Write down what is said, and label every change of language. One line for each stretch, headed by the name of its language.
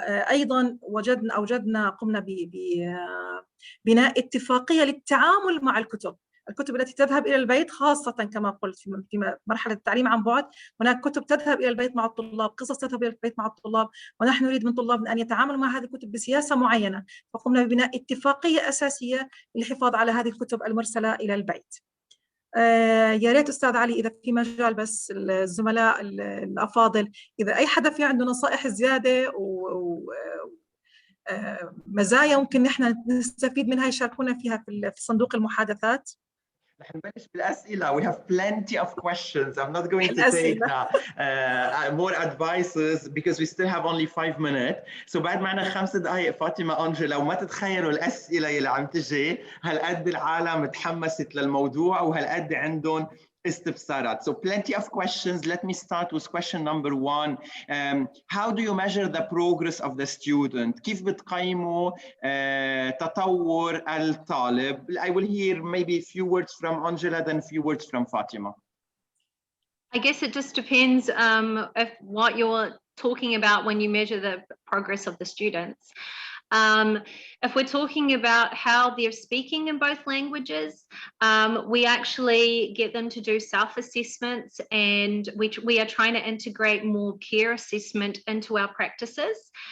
Arabic: أيضاً قمنا ببناء اتفاقية للتعامل مع الكتب التي تذهب إلى البيت، خاصة كما قلت في مرحلة التعليم عن بعد، هناك كتب تذهب إلى البيت مع الطلاب، قصص تذهب إلى البيت مع الطلاب، ونحن نريد من طلابنا أن يتعاملوا مع هذه الكتب بسياسة معينة، فقمنا ببناء اتفاقية أساسية للحفاظ على هذه الكتب المرسلة إلى البيت. يا ريت أستاذ علي إذا في مجال، بس الزملاء الأفاضل، إذا أي حدا في عنده نصائح زيادة ومزايا ممكن نحن نستفيد منها يشاركونا فيها في صندوق المحادثات. رح نبلش بالأسئلة.
English: We have plenty of questions. I'm not going to take more advices because we still have only 5 minutes. So
Arabic: بعد معنا 5 دقائق فاطمة أنجلا، وما تتخيلوا الأسئلة اللي عم تجي هالقد العالم تحمست للموضوع وهالقد عندهم استفسارات.
English: So plenty of questions. Let me start with question number one. How do you measure the progress of the student?
Arabic: كيف بتقيموا تطور الطالب?
English: I will hear maybe a few words from Angela, then a few words from Fatima. I guess it just depends if what you're talking about when you measure the progress of the students. If we're talking about how they're speaking in both languages, we actually get them to do self-assessments, and we are trying to integrate more peer assessment into our practices.